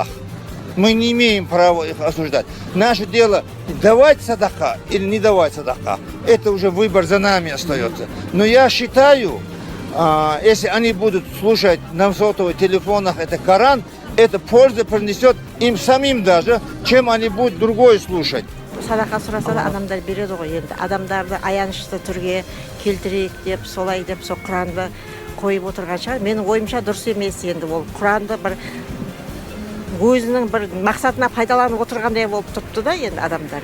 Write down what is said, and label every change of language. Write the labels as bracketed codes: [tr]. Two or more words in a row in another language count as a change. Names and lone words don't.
[ru] Мы не имеем права их осуждать. Наше дело давать садака или не давать садака. Это уже выбор за нами остается. Но я считаю, если они будут слушать на сотовых телефонах это Коран, это пользу принесет им самим даже, чем они будут другой слушать. [kk] Садақа сұраса да адамдар береді ғой енді. Адамдарды аянышты түрге келтірейік деп, солай деп, сол Құранды қойып отырған шығар. Менің ойымша дұрыс емес енді ол Құранды бір өзінің бір мақсатына пайдаланып отырғандай болып тұрыпты да енді адамдар.